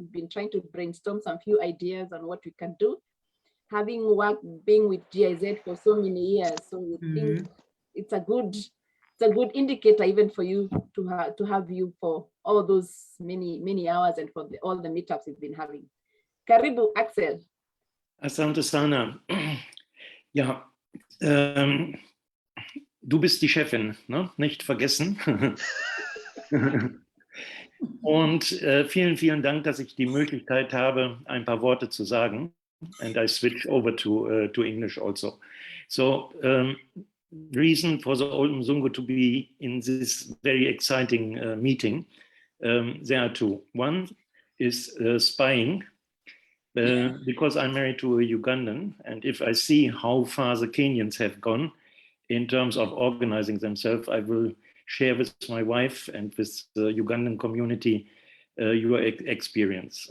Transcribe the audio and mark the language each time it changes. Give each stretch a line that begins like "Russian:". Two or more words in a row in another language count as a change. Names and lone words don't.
English: We've been trying to brainstorm some few ideas on what we can do. Having worked, being with GIZ for so many years, so we think it's a good indicator even for you to have you for all those many hours and for all the meetups we've been having.
Swahili: Karibu, Axel. Asante sana.
German: Ja, du bist die Chefin, ne? Nicht vergessen. Und vielen Dank, dass ich die Möglichkeit habe, ein paar Worte zu sagen.
English: And I switch over to English also. So, reason for the Old Mzungu to be in this very exciting meeting, there are two. One is spying, because I'm married to a Ugandan, and if I see how far the Kenyans have gone in terms of organizing themselves, I will share with my wife and with the Ugandan community your experience.